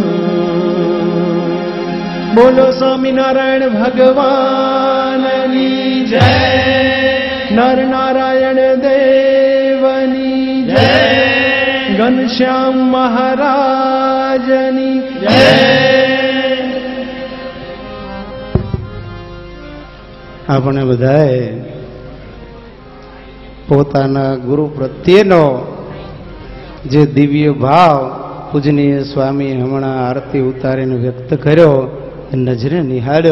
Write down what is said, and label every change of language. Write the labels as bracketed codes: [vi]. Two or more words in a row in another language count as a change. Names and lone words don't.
[gu] બોલો સ્વામીનારાયણ ભગવાનની જય, નર નારાયણ દેવની જય, ઘનશ્યામ મહારાજની જય। આપણે બધાએ પોતાના ગુરુ પ્રત્યેનો જે દિવ્ય ભાવ પૂજનીય સ્વામી હમણાં આરતી ઉતારીને વ્યક્ત કર્યો, નજરે નિહાળ્યો.